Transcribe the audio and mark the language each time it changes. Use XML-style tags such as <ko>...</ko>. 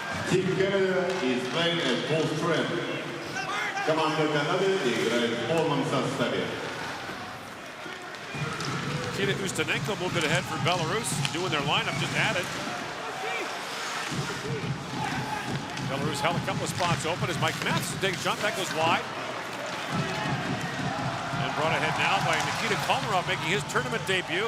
<en>Team Canada is playing at full strength.</en> <ru>Команда Канады играет в полном составе.</ru> <en>Nikita Ustanenko moved it ahead for Belarus, doing their lineup, just added. Belarus held a couple of spots open as Mike Matheson takes a shot. That goes wide. And brought ahead now by Nikita Komarov making his tournament debut.</en>